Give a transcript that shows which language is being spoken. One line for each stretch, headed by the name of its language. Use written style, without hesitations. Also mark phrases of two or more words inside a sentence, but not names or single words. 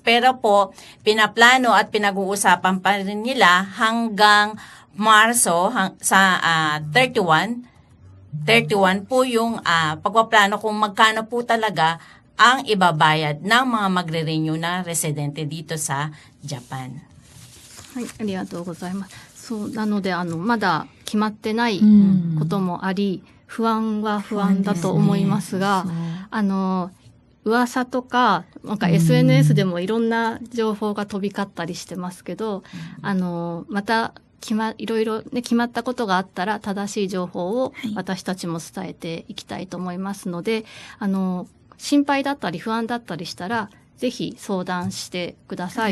Filipino: Pero po, pinaplano at pinag-uusapan pa rin nila hanggang Marso sa 31 po yung pagpaplano kung magkano po talaga ang ibabayad ng mga magre-renew na residente dito sa Japan.
Japanese: はい、ありがとうございます。そうなのでまだ決まってないこともあり、不安は不安だと思いますが、噂とかなんか SNS でもいろんな情報が飛び交ったりしてますけど、またいろいろね決まったことがあったら正しい情報を私たちも伝えていきたいと思いますので、心配だったり不安だったりしたらぜひ相談してください。はい、今日はありがとうございました。